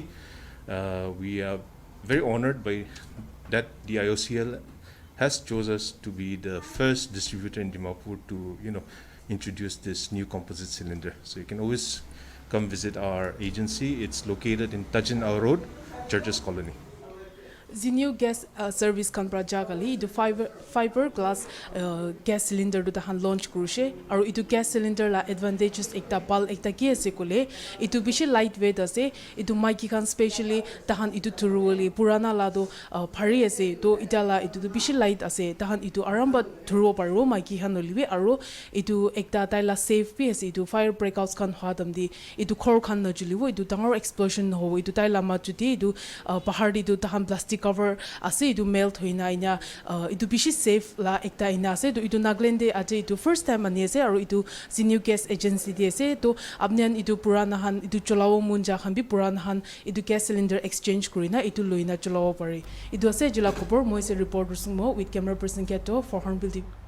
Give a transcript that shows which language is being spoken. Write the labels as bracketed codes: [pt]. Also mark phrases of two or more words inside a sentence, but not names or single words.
[en] We are very honored by that the IOCL has chosen us to be the first distributor in Dimapur to introduce this new composite cylinder. So you can always come visit our agency. It's located in Tajin Road, Churches Colony. [nag] Zinio gas service kan prajagali itu [en] fiber glass gas cylinder [nag] do tahan launch kurushe aru itu [en] gas cylinder [nag] la advantages ekta pal ekta ki ase kole itu bishi lightweight ase itu maiki kan specially tahan itu thuruli purana la do phari ase to itala itu bishi light ase tahan itu aramba thuro paro maiki han oliwe aru itu ekta taila safe pi ase itu [en] fire breakouts [nag] kan hadam di itu khor khan na juliwo itu dangor explosion ho itu taila ma juti itu pahar di itu tahan plastic cover ase itu melt hoina ina itu bishi safe la ekta ina ase to itu naglende ate itu [en] first time [nag] ani ase aru itu Zinio gas agency di ase to apnian itu purana han itu cholawo munja khan bi purana han itu [en] gas cylinder exchange [nag] kurina itu loina cholawo pare itu ase jila khobor moi se reporter sungmo [en] with camera person [nag] Keto for HornbillTV.